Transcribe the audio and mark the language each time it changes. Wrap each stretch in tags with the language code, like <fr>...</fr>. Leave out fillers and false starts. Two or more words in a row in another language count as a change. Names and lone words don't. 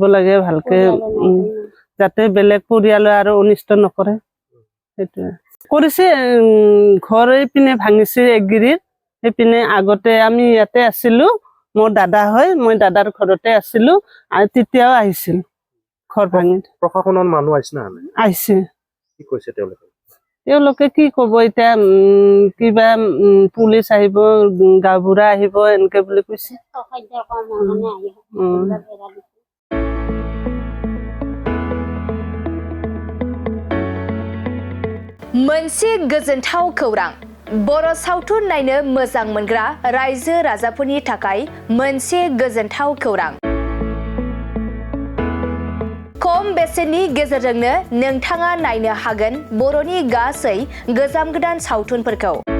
<as>লাগে ভালকে যাতে বেলেগ পৰিয়ালে আৰু অনিষ্ট নকৰে এটোৱে কৰিছে ঘৰ পিনে ভাঙিছে একগিৰিৰ এপিনে আগতে আমি ইয়াতে আছিলো মোৰ দাদা হয় মই দাদাৰ ঘৰতে আছিলো আৰু তেতিয়াও আহিছিল ঘৰ ভাঙি প্ৰশাসনৰ মানুহ আহিছে কি কৈছে তেওঁলোকে কি ক'ব এতিয়া কিবা পুলিচ আহিব গাবুৰা আহিব এনেকে বুলি কৈছে</as> <brx>मोनसे गोजोनथाव खौरां बर' सावथुन नायनो मोजां मोनग्रा रायजो राजाफोरनि थाखाय मोनसे गोजोनथाव खौरां खम बेसेननि गेजेरजोंनो नोंथाङा नायनो हागोन बर'नि गासै गोजाम गोदान सावथुनफोरखौ</brx>